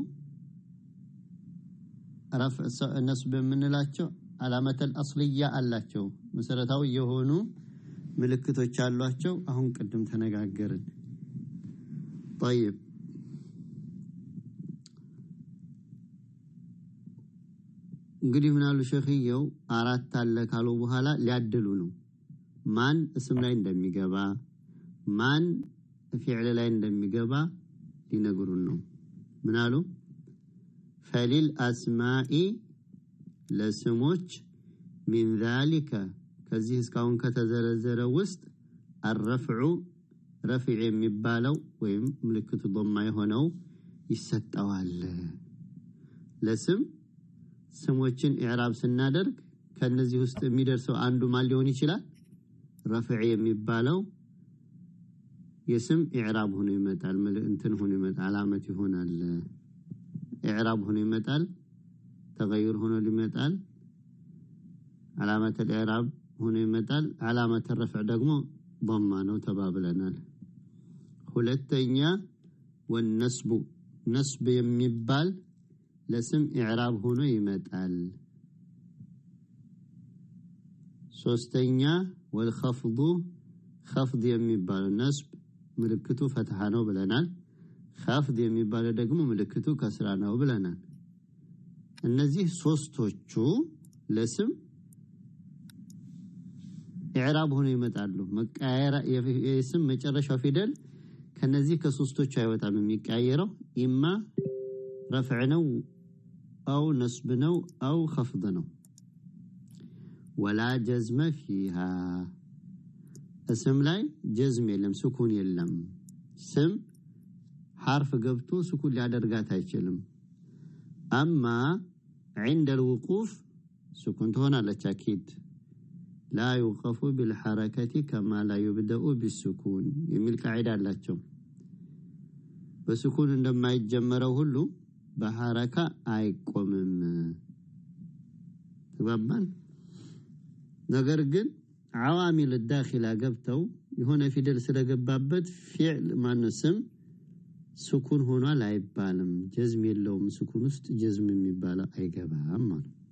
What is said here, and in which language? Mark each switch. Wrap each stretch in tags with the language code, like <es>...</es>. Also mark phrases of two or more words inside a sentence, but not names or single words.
<ar>رفع نصب</ar> <am>የምንላቸው</am> <ar>العلامات الأصلية</ar> <am>አላቸው መሰረታዊ የሆኑ ምልክቶች አሏቸው አሁን ቀደም ተነጋገርን طيب እንግዲህ ምናሉ ሸኺየው አራት አለ ካሉ በኋላ ሊያድሉ ነው ማን እስም ላይ እንደሚገባ ማን ፊዕል ላይ እንደሚገባ ሊነግሩን ነው ምናሉ ፈሊል አስማኢ ለስሞች</am> <ar>من ذلك</ar> <am>ከዚህ እስካሁን ከተዘረዘረ ውስጥ</am> <ar>الرفع رفع</ar> <am>የሚባለው ወይም ምልክቱ ضمه የሆነው ይሰጣዋል ለስም ስሞችን ኢዕራብ ስናደርግ ከነዚህ ውስጥ የሚደርሰው አንዱ ማን ሊሆን ይችላል رفع የሚባለው የስም ኢዕራብ ሆኖ ይመጣል እንትን ሆኖ ይመጣል ዓላመት ይሆናል ኢዕራብ ሆኖ ይመጣል ተغير ሆኖ ይመጣል</am> <ar>علامة الإعراب</ar> <am>ሆኖ ይመጣል</am> <ar>علامة الرفع</ar> <am>ደግሞ ضمه ነው ተባብለናል ሁለተኛ</am> <ar>والنسب نسب</ar> <am>የሚባል ለስም ኢዕራብ ሆኖ ይመጣል ሶስተኛ</am> <ar>والخفض خفض</ar> <am>የሚባል ነስብ ምልክቱ ፈትሃ ነው ብለናል خفض የሚባል ደግሞ ምልክቱ ከስራ ነው ብለናል እነዚህ ሶስቶቹ ለስም ኢዕራብ ሆኖ ይመጣሉ መቀየራ የስም መጨረሻው ፊደል ከነዚህ ከሶስቶቹ አይወጣም የሚቀየረው ኢማ رفع ነው</am> <ar>او نصب</ar> <am>ነው</am> <ar>او خفض</ar> <am>ነው</am> <ar>ولا جزم فيها اسم</ar> <am>ላይ ጀዝም የለም ስኩን የለም ስም حرف ገብቶ ስኩን ሊያደርጋት አይችልም</am> <ar>اما عند الوقوف سكون</ar> <am>ትሆናለች</am> <ar>اكيد لا يوقف بالحركه كما لا يبدا بالسكون</ar> <am>የሚል ቃዒዳ አላቸው በስኩን እንደማይጀመረው ሁሉ በሐረካ አይቆምም ተባባን ነገር ግን</am> <ar>العوامل الداخله</ar> <am>ገብተው የሆነ ፊደል ስለገባበት ፊዕል ማነስም ስኩን ሆኗል አይባልም ጀዝም የለውም ስኩን ውስጥ ጀዝም የሚባለው አይገባም ማለት</am>